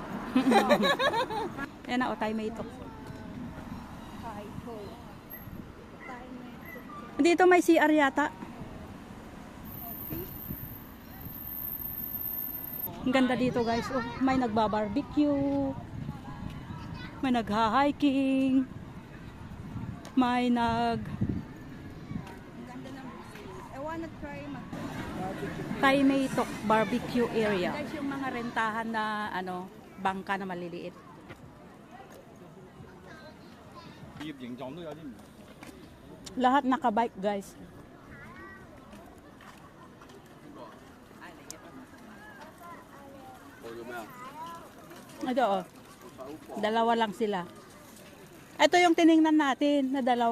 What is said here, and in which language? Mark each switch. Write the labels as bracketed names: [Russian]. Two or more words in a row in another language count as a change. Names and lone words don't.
[Filipino] Yan na, o tayo may ito. Dito may CR yata. Ang ganda dito guys. Oh, may nagbabarbecue. May nagha-hiking. May [English] I wanna try [Filipino] Taymaytok [English] barbecue area. [Filipino] Guys, yung mga rentahan na bangka na maliliit. [Cantonese] 葉形狀都有啲唔同。 [Filipino] Lahat nakabike guys. Ito oh. 2 lang sila. Ito yung tiningnan natin na 2.